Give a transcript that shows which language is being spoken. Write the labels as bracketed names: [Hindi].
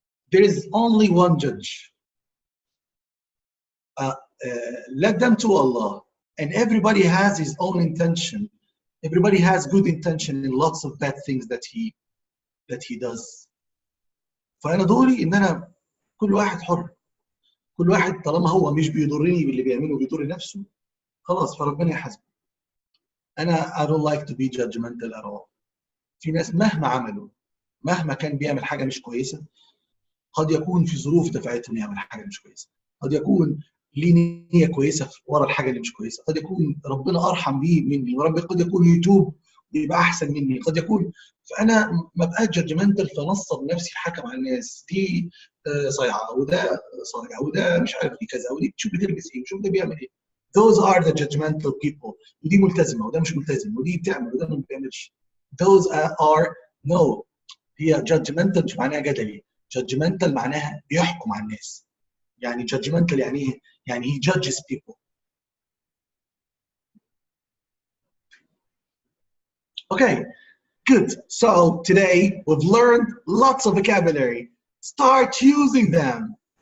[English] There is only one judge. Let them to Allah. And everybody has his own intention. Everybody has good intention in lots of bad things that he does. [Arabic] فأنا دوري إن أنا كل واحد حر. كل واحد طالما هو مش بيضرني باللي بيعمله بيضر نفسه خلاص فربنا يحاسبه. أنا [English] I don't like to be judgmental at all. [Arabic] في ناس مهما عملوا مهما كان بيعمل حاجة مش كويسة قد يكون في ظروف دفعتهم يعمل حاجة مش كويسة. قد يكون ليه نية كويسة ورا الحاجة اللي مش كويسة. قد يكون ربنا أرحم بيه مني وربنا قد يكون يتوب ويبقى أحسن مني. قد يكون فأنا ما بقاش جادجمنتال فنصب نفسي في حكم على الناس دي صايعة وده صايع وده مش عارف ايه كذا ودي شوف بتلبس ايه وشوف ده بيعمل ايه. [English] Those are the judgmental people. [Arabic] ودي ملتزمة وده مش ملتزم ودي بتعمل وده ما بتعملش. [English] Those are no. [Arabic] هي judgmental مش معناها جدلي. judgmental معناها بيحكم على الناس. يعني judgmental يعني ايه؟ يعني [English] he judges people. Okay, good. So today we've learned lots of vocabulary. Start using them.